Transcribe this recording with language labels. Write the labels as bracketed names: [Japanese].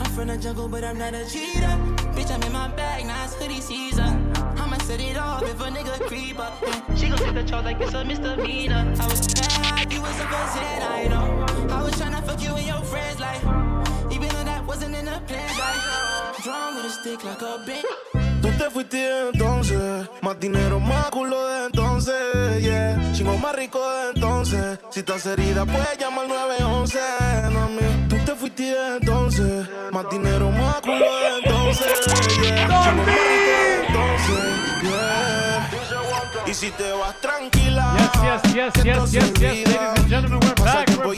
[English] I'm from the jungle, but I'm not a cheater. Bitch, I'm in my bag, now it's hoodie season. I'ma set it off if a nigga creep up. She gon' take the charge like it's a misdemeanor. I was mad, you was supposed to I know. I was tryna fuck you and your friends, like. Even though that wasn't in the plan, like. Drawn with a stick like a bitch. [Spanish] Tú te fuiste entonces, más dinero, más culo de entonces, yeah. Chingo más rico de entonces. Si estás herida, puedes llamar 911, mami. Tú te fuiste entonces, más dinero, más culo de entonces, yeah. Chingo más rico de entonces, yeah. Y si te vas tranquila. [English] Yes, ladies and gentlemen, we're back.